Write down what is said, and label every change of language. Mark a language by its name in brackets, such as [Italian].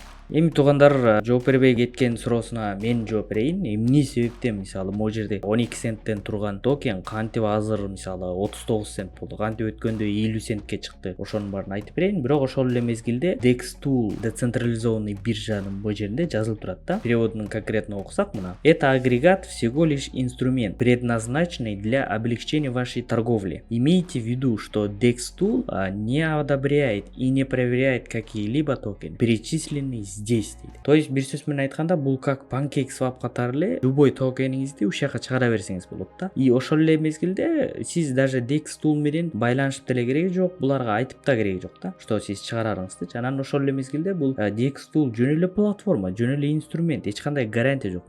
[Kyrgyz] Эми туугандар, жооп бербей кеткен суроосуна мен жооп берейин. Эмне себептен мисалы могу жерде 12 центтен турган токен кантип азыр мисалы 39 цент болду, кантип өткөндө 50 центке чыкты, ошонун баарын айтып берейин. Бирок ошол эле мезгилде DexTool децентрализованный биржанын бу жеринде жазылып турат да. Переводун конкретно окусак мына: [Russian] это агрегат всего лишь инструмент, предназначенный для облегчения вашей торговли. Имейте в виду, что DexTool не одобряет и не проверяет какие-либо токены, перечисленные здесь. [Kyrgyz] То есть бир сөз менен айтканда, бул как PancakeSwap катары эле любой токениңизди ушака чыгара берсеңиз болот да. И ошол эле мезгилде сиз даже DexTool менен байланышып деле кереги жок, буларга айтып да кереги жок да, что сиз чыгарарыңызды. Анан ошол эле мезгилде бул DexTool жөн эле платформа, жөн эле инструмент, эч кандай гарантия жок.